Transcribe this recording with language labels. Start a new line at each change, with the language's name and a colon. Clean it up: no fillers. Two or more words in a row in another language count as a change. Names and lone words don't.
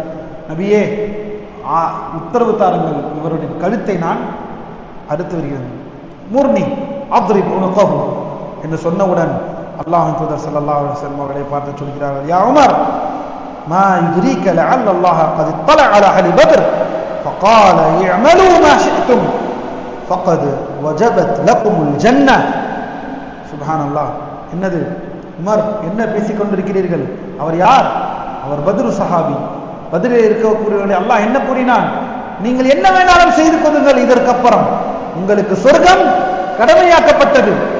Tamil: நபியே, உத்தரவு தாருங்கள், இவருடைய கழுத்தை நான் அறுத்து வருகிறேன்.
Arabic: مرني أضرب عنقه
Tamil: என்று சொன்னவுடன் அல்லாஹ்வின் தூதர்
Arabic: صلى الله عليه وسلم
Tamil: அவர்களை பார்த்து சொல்கிறார்கள்,
Arabic: يا عمر ما يدريك لعل الله قد اطلع على اهل بدر فقال اعملوا ما شئتم فقد وجبت لكم الجنه.
Tamil: சுப்ஹானல்லாஹ். என்னது உமர், என்ன பேசிக் கொண்டிருக்கிறீர்கள்? அவர் யார்? அவர் பத்ரு சஹாபி. பத்ரில் இருக்கக்கூடியவர்களை அல்லாஹ் என்ன கூறினான்? நீங்கள் என்ன வேணாலும் செய்து கொள்ளுங்கள், இதற்கப்புறம் உங்களுக்கு சொர்க்கம் கடமையாக்கப்பட்டது.